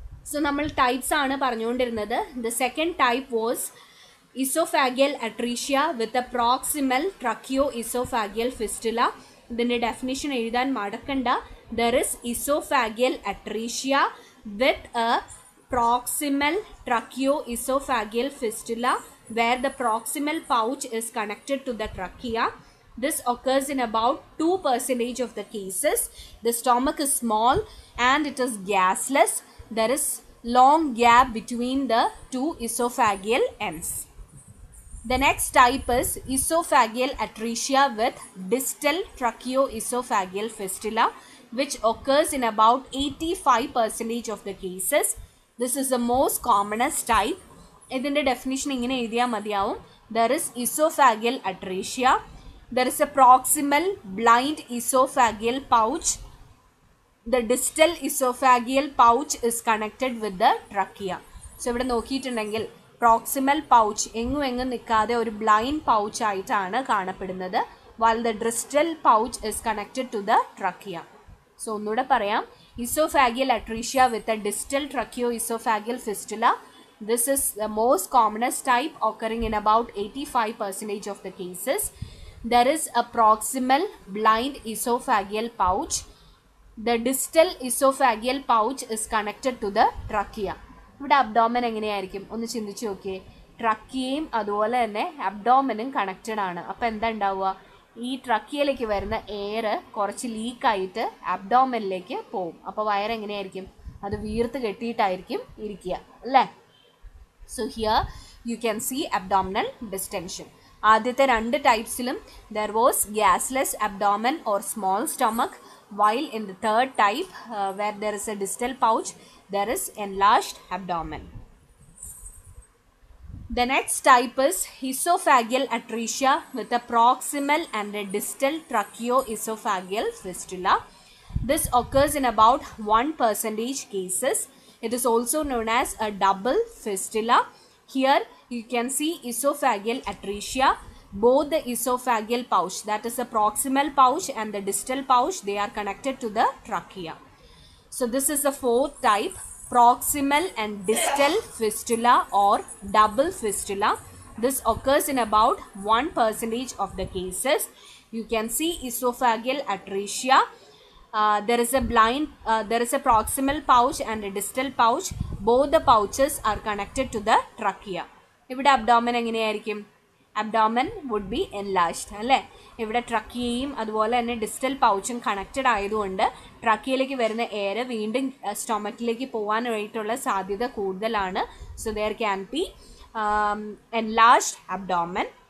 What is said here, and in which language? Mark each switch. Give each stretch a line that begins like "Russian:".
Malayalam: So നമ്മൾ types ആണ് പറഞ്ഞുകൊണ്ടിരുന്നത്.
English: The second type was esophageal atresia with a proximal tracheoesophageal fistula.
Malayalam: ഇതിൻ്റെ definition എഴുതാൻ മടക്കണ്ട.
English: There is esophageal atresia with a proximal tracheoesophageal fistula where the proximal pouch is connected to the trachea. This occurs in about 2% of the cases. The stomach is small and it is gasless. There is long gap between the two esophageal ends. The next type is esophageal atresia with distal tracheoesophageal fistula, which occurs in about 85% of the cases. This is the most commonest type.
Malayalam: ഇതിൻ്റെ definition ഇങ്ങനെ എഴുതിയാൽ മതിയാവും.
English: There is esophageal atresia. There is a proximal blind esophageal pouch. The distal esophageal pouch is connected with the trachea.
Malayalam: So ഇവിടെ നോക്കിയിട്ടുണ്ടെങ്കിൽ proximal pouch എങ്ങും നിൽക്കാതെ ഒരു blind pouch ആയിട്ടാണ് കാണപ്പെടുന്നത്,
English: while the distal pouch is connected to the trachea. So
Malayalam: ഒന്നുകൂടെ പറയാം,
English: esophageal atresia with a distal tracheoesophageal fistula. This is the most commonest type, occurring in about 85% of the cases. There is a proximal blind esophageal pouch. The distal esophageal pouch is connected to the trachea.
Malayalam: ഇവിടെ abdomen എങ്ങനെയായിരിക്കും ഒന്ന് ചിന്തിച്ച് നോക്കിയേ. ട്രക്കിയയും അതുപോലെ തന്നെ അബ്ഡോമനും connected ആണ്. അപ്പോൾ എന്താ ഉണ്ടാവുക, ഈ ട്രക്കിയയിലേക്ക് വരുന്ന എയർ കുറച്ച് ലീക്കായിട്ട് അബ്ഡോമനിലേക്ക് പോവും. അപ്പോൾ വയറെങ്ങനെയായിരിക്കും, അത് വീർത്ത് കെട്ടിയിട്ടായിരിക്കും ഇരിക്കുക അല്ലേ.
English: So here you can see abdominal distension.
Malayalam: ആദ്യത്തെ രണ്ട് ടൈപ്സിലും
English: There was gasless abdomen or small stomach, while in the third type where there is a distal pouch, there is enlarged abdomen. The next type is esophageal atresia with a proximal and a distal tracheoesophageal fistula. This occurs in about 1% cases. It is also known as a double fistula. Here you can see esophageal atresia. Both the esophageal pouch, that is the proximal pouch and the distal pouch, they are connected to the trachea. So this is the fourth type, proximal and distal fistula or double fistula. This occurs in about 1% of the cases. You can see esophageal atresia. There is a proximal pouch and a distal pouch. Both the pouches are connected to the trachea.
Malayalam: ഇവിടെ abdomen എങ്ങനെയായിരിക്കും,
English: abdomen would be enlarged
Malayalam: അല്ലേ. ഇവിടെ ട്രക്കിയയും അതുപോലെ തന്നെ distal പൗച്ചും connected ആയതുകൊണ്ട് ട്രക്കിയയിലേക്ക് വരുന്ന air വീണ്ടും സ്റ്റൊമക്കിലേക്ക് പോകാനായിട്ടുള്ള സാധ്യത കൂടുതലാണ്.
English: So there can be enlarged abdomen.